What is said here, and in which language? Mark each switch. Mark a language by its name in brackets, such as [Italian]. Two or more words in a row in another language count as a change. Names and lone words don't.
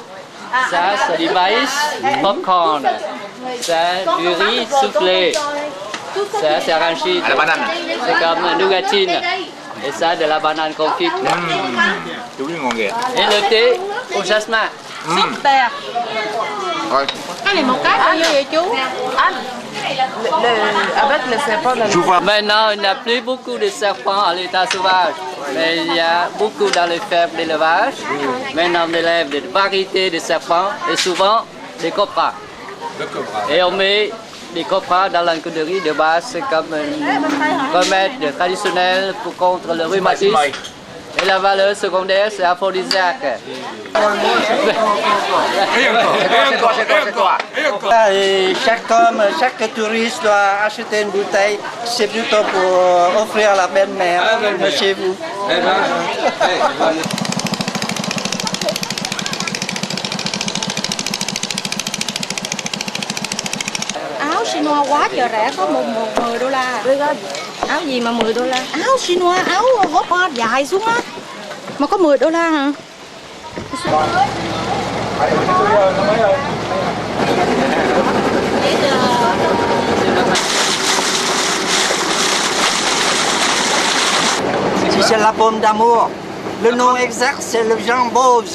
[French] Ça, c'est du maïs, popcorn. Ça, du riz soufflé. Ça, c'est arachide. À la banane. C'est comme nougatine. Et ça, de la banane confite. Et le thé au jasmin. Super. [Vietnamese] Cái này một cái bao nhiêu vậy chú? [French] Avec le serpent dans Maintenant, il n'y a plus beaucoup de serpents à l'état sauvage. Mais il y a beaucoup dans les fermes d'élevage. Maintenant, on élève des variétés de serpents et souvent des cobras. Et on met des cobras dans l'encodérie de base comme un remède traditionnel pour contre le rhumatisme. Et la valeur secondaire, c'est aphrodisiaque. Et chaque homme, chaque touriste doit acheter une bouteille. C'est plutôt pour offrir à la belle-mère de chez vous. [Vietnamese] Áo Chinois quá trời rẻ, có 10 đô la. Áo gì mà 10 đô la? Áo Chinois, áo gót hoa dài xuống á. Mà có 10 đô la hả? [French] Si c'est la pomme d'amour, le nom exact c'est le jambose.